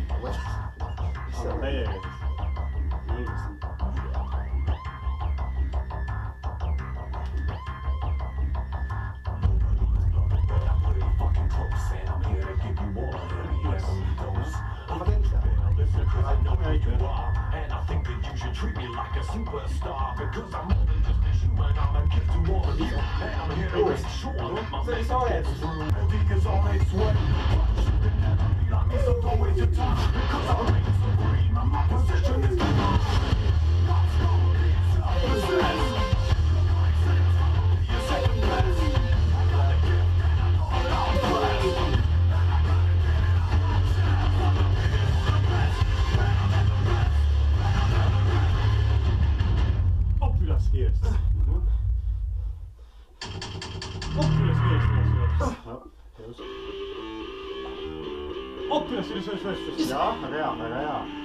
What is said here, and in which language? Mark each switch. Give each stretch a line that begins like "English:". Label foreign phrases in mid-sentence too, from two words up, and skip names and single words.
Estonian: See on täiega. Ma teen seda.
English: And I think that you should treat me like a superstar because I'm more than just a human, I'm a gift to all of you. And I'm here to make sure my message gets through. Because all this way, but you can never be like me, so don't waste your time. Because I'm reign supreme, and my position is the top. Let's go, it's opposite. You're second best. I got a gift and I know it all blessed.
Estonian: Kiiresti. Üles. Jaa, väga hea.